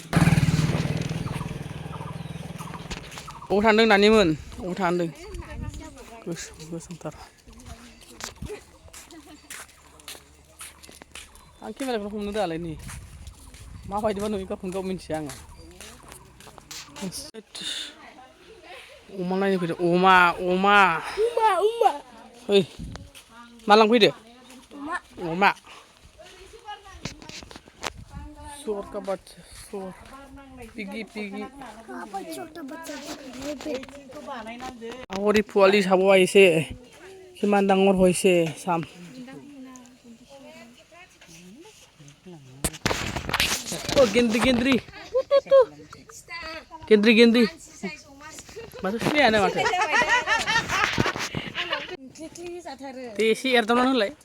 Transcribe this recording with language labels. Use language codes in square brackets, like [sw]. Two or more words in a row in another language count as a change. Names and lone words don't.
[brx] अबाव थांदों नानिमोन अबाव थांदों गोसोमथार आं केमेराखौ हमनो दालाय नै माबायदिबा नुयो गावखौनो गाव मिन्थिया आङो अमा नायनो फैदों अमा ओइ मा लांफैदो अमा [hi] सुअर का बच्चा सुअर पिगी और ये [as] পোৱালী চাবো আছে কিমান ডাঙৰ হৈছে চাম [brx] ओ गेन्द्रि माथो सिनायानो माथो दे एसे एरदावनानै होलाय